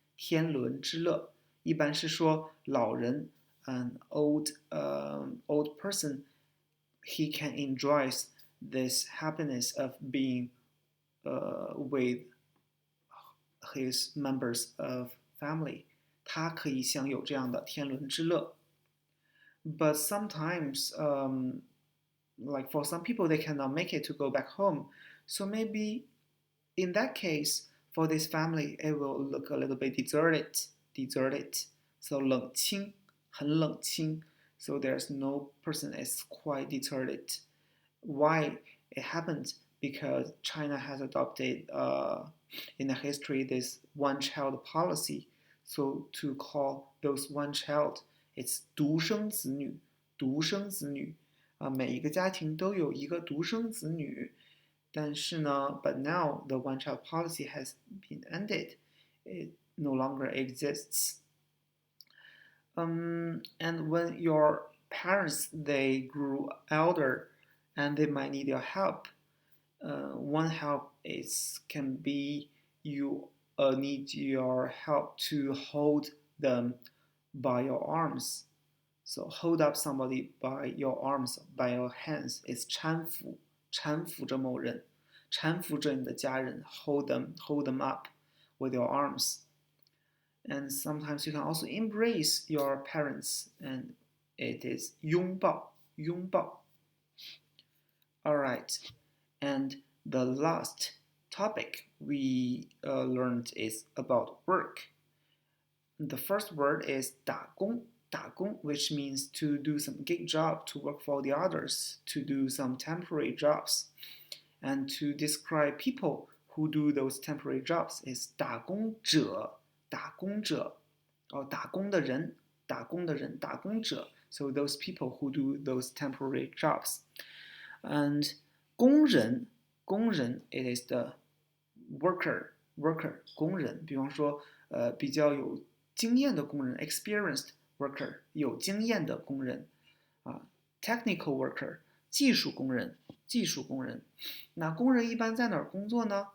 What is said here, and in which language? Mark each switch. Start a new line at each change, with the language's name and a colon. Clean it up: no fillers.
Chinese: 天伦之乐，一般是说老人
English: an old person, he can enjoy this happiness of being with his members of family.
Chinese: 他可以享有这样的天伦之乐。
English: But sometimes like for some people, they cannot make it to go back home. So maybe in that case, for this family, it will look a little bit deserted. So 冷清，很冷清. So there's no person is quite deserted. Why it happened? Because China has adopted in the history this one-child policy. So to call those one child, it's 独生子女，独生子女。
Chinese: 每一个家庭都有一个独生子女。但是呢
English: but now the one-child policy has been ended. It no longer exists. And when your parents they grew elder and they might need your help, one help is can be you need your help to hold them by your arms. So hold up somebody by your arms, by your hands.
Chinese: It's 搀扶，搀扶着某人，搀扶着你的家人。
English: Hold them up with your arms. And sometimes you can also embrace your parents, and it is 拥抱，拥抱。 Alright, and the last topic we learned is about work. The first word is 打工，打工, which means to do some gig job, to work for the others, to do some temporary jobs. And to describe people who do those temporary jobs is 打工者，打工者，打工的人，打工的人，打工者. So those people who do those temporary jobs. And 工人，工人 it is the worker, 工人。
Chinese: 比方说，比较有经验的工人
English: experienced worker
Chinese: 有经验的工人
English: technical worker
Chinese: 技术工人，技术工人。那工人一般在哪儿工作呢？